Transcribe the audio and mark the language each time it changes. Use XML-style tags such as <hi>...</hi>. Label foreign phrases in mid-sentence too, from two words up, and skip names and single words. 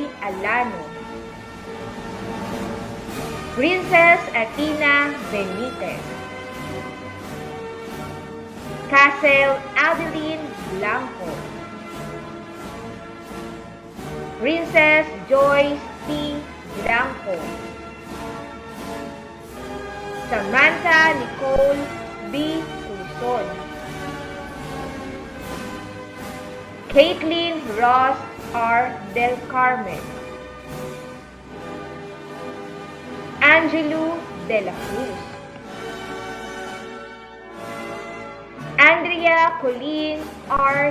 <tl>Alano, Princess Athena Benitez, Castle Adeline Blanco, Princess Joyce P. Blanco, Samantha Nicole B. Tuson, Caitlin Ross R. Del Carmen, Angelo De La Cruz, Andrea Colleen R.</tl>